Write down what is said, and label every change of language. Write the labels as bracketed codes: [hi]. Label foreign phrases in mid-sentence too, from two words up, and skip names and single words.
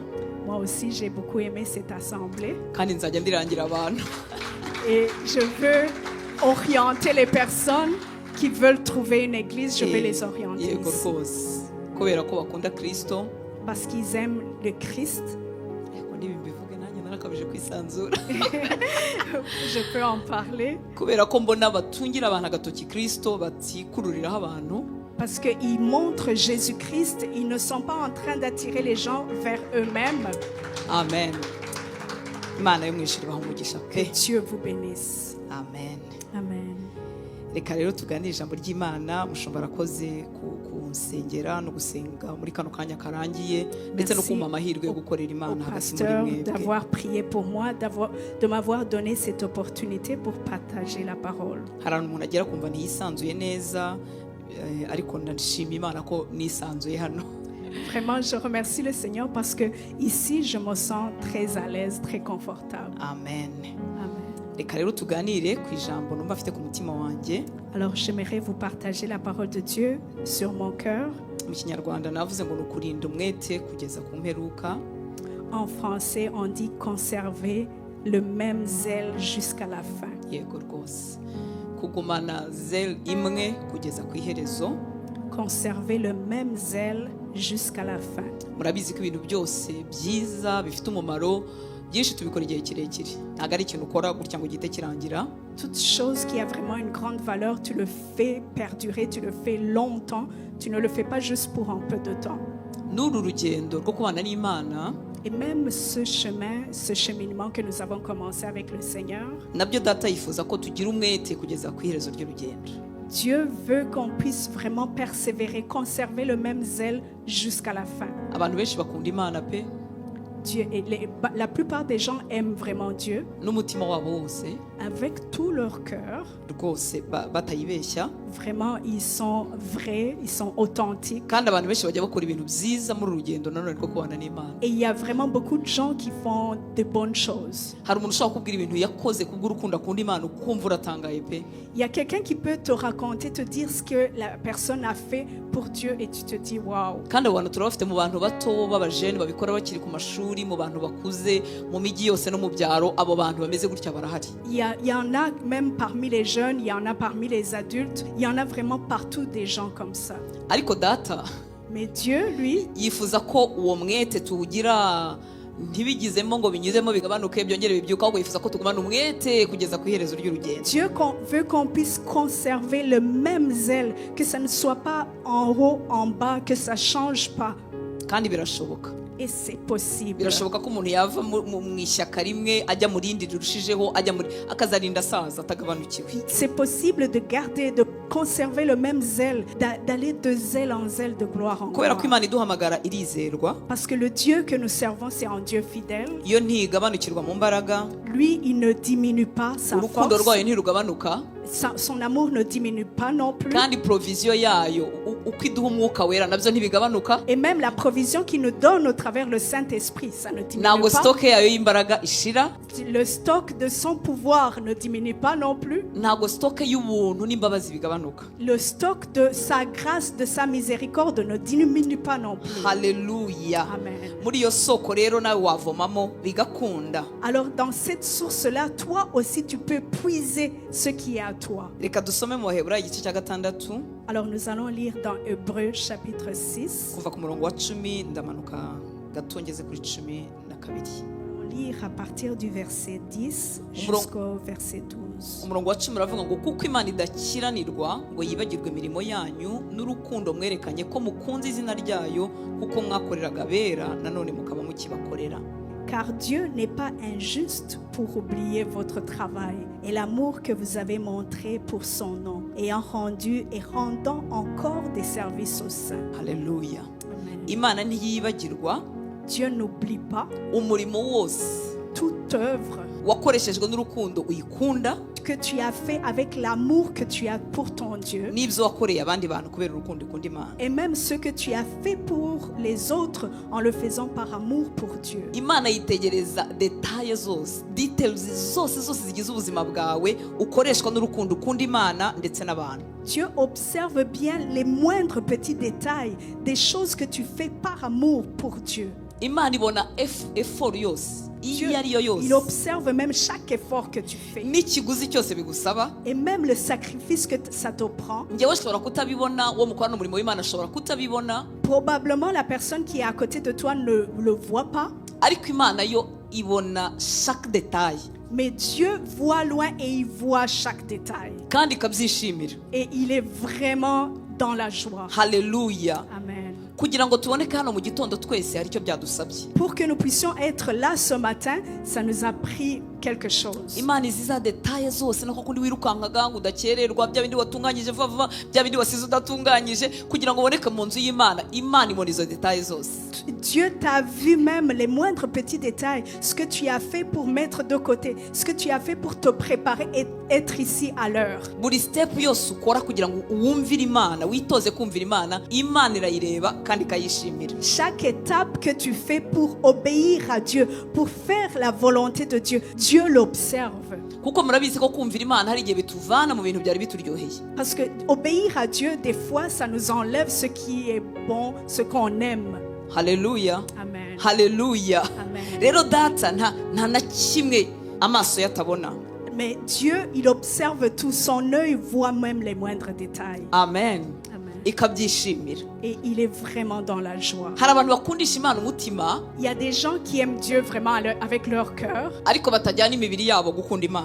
[fr] Moi aussi, j'ai beaucoup aimé cette assemblée. [rw] kandi nzajya ndirangira abantu. [fr] Et je veux orienter les personnes qui veulent trouver une église, je vais les orienter [rw] Yego [fr] ici. [rw] rwose kubera ko bakunda Kristo. [fr] Parce qu'ils aiment le Christ. [rw] Yego nibi mbivuge nanjye narakabije kwisanzura. [fr] Je peux en parler. [rw] Kubera ko mbona batungira abantu agatoki Kristo batikururiraho abantu. [fr] Parce qu'ils montrent Jésus-Christ, ils ne sont pas en train d'attirer les gens vers eux-mêmes. Amen. [rw] Imana yo mu ijuru ibaha umugisha [fr] Que [rw] pe. [fr] Dieu vous bénisse. Amen. Amen. [rw] Reka rero tuganire ijambo ry'Imana. Mushumba arakoze kunsengera no gusenga muri kano kanya karangiye ndetse no [fr] Merci [rw] kumpa amahirwe yo gukorera [fr] Au [rw] Imana hagati muri [fr] pasteur [rw] mwebwe. [fr] d'avoir prié pour moi, de m'avoir donné cette opportunité pour partager la parole. [rw] Hari ahantu umuntu agera kumva ntiyisanzuye neza, ariko ndashima Imana ko nisanzuye hano. [fr] Vraiment, je remercie le Seigneur parce que ici, je me sens très à l'aise, très confortable. Amen. Amen. [rw] Reka rero tuganire ku ijambo numva afite ku mutima wanjye. [fr] Alors, j'aimerais vous partager la parole de Dieu sur mon cœur. [rw] Mu Kinyarwanda navuze ngo ni ukurinda umwete kugeza ku mperuka. [fr] En français, on dit conserver le même zèle jusqu'à la fin. [rw] Yego rwose kugumana zel imwe kugeza ku iherezo. [fr] Conserver le même zèle jusqu'à la fin. [rw] Murabizi ko ibintu byose byiza bifite umumaro byinshi tubikora igihe kirekire, ntabwo ari ikintu ukora gutya ngo gihite kirangira. [fr] Toute chose qui a vraiment une grande valeur, tu le fais perdurer, tu le fais longtemps, tu ne le fais pas juste pour un peu de temps. [rw] N'uru rugendo rwo kubana n'Imana [fr] Et même ce chemin, ce cheminement que nous avons commencé avec le Seigneur, [rw] nabyo data yifuza ko tugira umwete kugeza ku iherezo ry'urugendo. [fr] Dieu veut qu'on puisse vraiment persévérer, conserver le même zèle jusqu'à la fin. [rw] Abantu benshi bakunda Imana pe [fr] Dieu, et la plupart des gens aiment vraiment Dieu [rw] n'umutima wabo wose [fr] avec tout leur cœur. [rw] rwose batayibeshya, [fr] Vraiment, ils sont vrais, ils sont authentiques. [rw] kandi abantu benshi bajya bakora ibintu byiza muri uru rugendo nanone rwo kubana n'Imana. [fr] Et il y a vraiment beaucoup de gens qui font de bonnes choses. [rw] Hari umuntu ushobora kubwira ibintu yakoze kubw'urukundo akunda Imana ukumva uratangaye pe. [fr] Il y a quelqu'un qui peut te raconter, te dire ce que la personne a fait pour Dieu et tu te dis waouh. [rw] Kandi abo bantu turabafite mu bantu bato b'abajene babikora bakiri ku mashuri, mu bantu bakuze, mu mijyi yose no mu byaro, abo bantu bameze gutya barahari. [fr] Il y en a même parmi les jeunes, il y en a parmi les adultes, il y en a vraiment partout des gens comme ça. [rw] Ariko data [fr] Mais Dieu, lui, [rw] yifuza ko uwo mwete tuwugira ntibigizemo ngo binyuzemo bigabanuke byongere bibyuka, ahubwo yifuza ko tugumana umwete kugeza ku iherezo ry'urugendo. [fr] Dieu veut qu'on puisse conserver le même zèle, que ça ne soit pas en haut, en bas, que ça ne change pas. [rw] Kandi birashoboka. [fr] Et c'est possible. [rw] Birashoboka ko umuntu yava mu ishyaka rimwe ajya mu rindi rirushijeho, akazarinda asaza atagabanukiwe. [fr] C'est possible de garder, de conserver le même zèle, d'aller de zèle en zèle, de gloire en [rw] Kubera ko [fr] gloire. [rw] Imana iduhamagara irizerwa, [fr] Parce que le Dieu que nous servons, c'est un Dieu fidèle. [rw] iyo ntigabanukirwa mu mbaraga, [fr] Lui, il ne diminue pas sa [rw] urukundo [fr] force. [rw] rwayo ntirugabanuka. [fr] son amour ne diminue pas non plus. [rw] kandi provision yayo uko iduha umwuka wera nabyo ntibigabanuka. [fr] Et même la provision qu'il nous donne au travers le Saint-Esprit, ça ne diminue [rw] ntabwo [fr] pas. [rw] stock yayo y'imbaraga ishira. [fr] Le stock de son pouvoir ne diminue pas non plus. [rw] ntabwo stock y'ubuntu n'imbabazi bigabanuka. [fr] Le stock de sa grâce, de sa miséricorde ne diminue pas non plus. Haleluya. Amen. [rw] muri iyo soko rero nawe wavomamo bigakunda. [fr] Alors dans cette source-là, toi aussi tu peux puiser ce qui est à toi. [rw] reka dusome mu Baheburayo igice cya 6 [fr] Alors nous allons lire dans Hébreux chapitre 6. [rw] kuva ku murongo wa 10 ndamanuka gato ngeze kuri 12. [fr] On va lire à partir du verset 10 jusqu'au verset 12. [rw] umurongo wa 10 uravuga ngo kuko Imana idakiranirwa ngo yibagirwe imirimo yanyu n'urukundo mwerekanye ko mukunze izina ryayo kuko mwakoreraga abera nanone mukaba mukibakorera. [fr] Car Dieu n'est pas injuste pour oublier votre travail et l'amour que vous avez montré pour son nom, ayant rendu et rendant encore des services aux saints. Haleluya. Amen. [rw] Imana ntiyibagirwa [fr] Dieu n'oublie pas [rw] umurimo wose [fr] toute œuvre [rw] wakoreshejwe n'urukundo uyikunda [fr] que tu as fait avec l'amour que tu as pour ton Dieu, [rw] n'ibyo wakoreye abandi bantu kubera urukundo ukunda Imana. [fr] et même ce que tu as fait pour les autres en le faisant par amour pour Dieu. [rw] Imana yitegereza detaye zose, details zose zigize ubuzima bwawe ukoreshwa n'urukundo ukunda Imana ndetse n'abantu. [fr] Dieu observe bien les moindres petits détails des choses que tu fais par amour pour Dieu. [rw] Imana ibona effort yose [fr] Dieu, [rw] iyo ari yo [fr] il [rw] yose [fr] observe même chaque effort que tu fais [rw] n'ikiguzi cyose bigusaba. [fr] et même le sacrifice que ça te prend. [rw] njyewe ashobora kutabibona, uwo mukorana umurimo w'Imana ashobora kutabibona, [fr] Probablement la personne qui est à côté de toi ne le voit pas, [rw] ariko Imana yo ibona [fr] chaque détail mais Dieu voit loin et il voit chaque détail. [rw] kandi ikabyishimira. [fr] Et il est vraiment dans la joie. Haleluya. Amen. [rw] kugira ngo tuboneke hano mu gitondo twese hari icyo byadusabye. [fr] Pour que nous puissions être là ce matin, ça nous a pris quelque chose. [rw] Imana izi za detaye zose nako kundi wirukankaga ngo udakererwa, bya bindi watunganyije vuba vuba, bya bindi wasize udatunganyije, kugira ngo uboneke mu nzu y'Imana. Imana ibona izo detaye zose. [fr] Dieu t'a vu même les moindres petits détails, ce que tu as fait pour mettre de côté, ce que tu as fait pour te préparer et être ici à l'heure. [rw] buri step yose ukora kugira ngo uwumvire Imana, witoze kumvira Imana, Imana irayireba kandi ikayishimira. [fr] Chaque étape que tu fais pour obéir à Dieu, pour faire la volonté de Dieu, Dieu l'observe. [rw] kuko murabizi ko kumvira Imana hari igihe bituvana mu bintu byari bituryoheye. [fr] Parce que obéir à Dieu, des fois, ça nous enlève ce qui est bon, ce qu'on aime. Haleluya. Amen. Haleluya. Amen. [rw] Rero data nta na kimwe amaso yatabona. [fr] Mais Dieu, il observe tout, son œil voit même les moindres détails. Amen. Amen. [rw] Ikabyishimira. [fr] Et il est vraiment dans la joie. [rw] hari abantu bakundisha Imana umutima [fr] Il y a des gens qui aiment Dieu vraiment avec leur cœur, [rw] ariko batajyana imibiri yabo gukunda Imana.